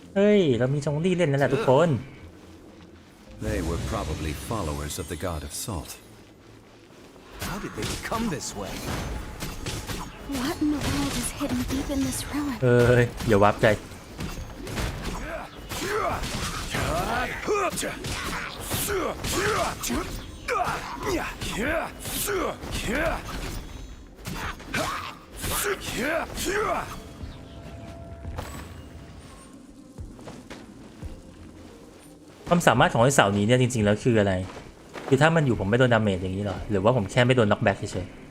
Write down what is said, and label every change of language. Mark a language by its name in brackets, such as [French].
[Thai] เฮ้ยเรามีจงรี่เล่นนั่นแหละทุกคน [English] They were probably followers of the god of salt. How did they become this way? What in the world is hidden deep in this ruin? [Thai] เฮ้ยอย่าวับใจความสามารถของไอ้เสานี้เนี่ยจริงๆแล้วคืออะไรคือถ้ามันอยู่ผมไม่โดนดาเมจอย่างนี้หรอหรือว่าผมแค่ไม่โดนน็อกแบ็กเฉย